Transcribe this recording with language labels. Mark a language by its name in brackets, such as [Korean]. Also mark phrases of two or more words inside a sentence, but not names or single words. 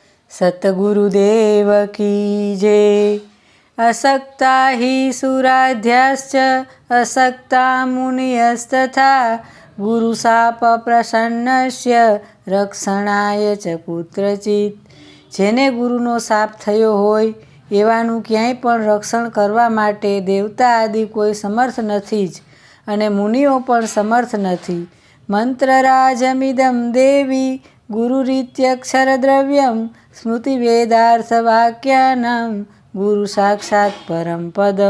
[Hindi] सतगुरुदेव की जय। [Sanskrit] असक्ता हि सुराध्याश्च असक्ता मुनयस्तथा गुरुशाप प्रसन्नस्य रक्षणाय च कुत्रचित्। [Gujarati] જેને ગુરુનો શાપ થયો હોય એવાનું ક્યાંય પણ રક્ષણ કરવા માટે દેવતા આદિ કોઈ સમર્થ નથી જ, અને મુનિઓ પણ સમર્થ નથી. [Sanskrit] मंत्रराजमिदम देवी गुरुरीत्यक्षरद्रव्यम स्मृति वेदार्थ वाक्यानाम गुरु साक्षात परम पदम.